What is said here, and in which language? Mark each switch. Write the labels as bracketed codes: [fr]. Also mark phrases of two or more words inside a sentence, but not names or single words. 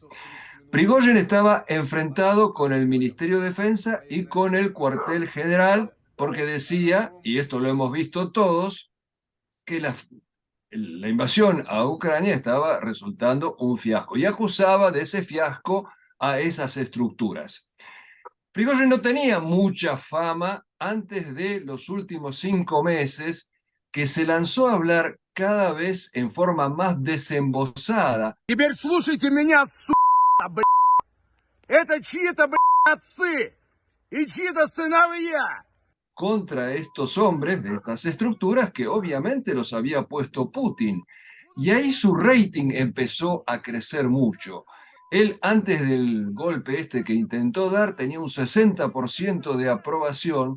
[es] Prigozhin estaba enfrentado con el Ministerio de Defensa y con el cuartel general porque decía, y esto lo hemos visto todos, que la invasión a Ucrania estaba resultando un fiasco y acusaba de ese fiasco a esas estructuras. Prigozhin no tenía mucha fama antes de los últimos 5 meses que se lanzó a hablar cada vez en forma más desembosada. [ru] Теперь слушайте меня, сука, блядь. Это чьи-то, блядь, отцы и чьи-то сыновья. [es] Contra estos hombres de estas estructuras que obviamente los había puesto Putin. Y ahí su rating empezó a crecer mucho. Él, antes del golpe este que intentó dar, tenía un 60% de aprobación.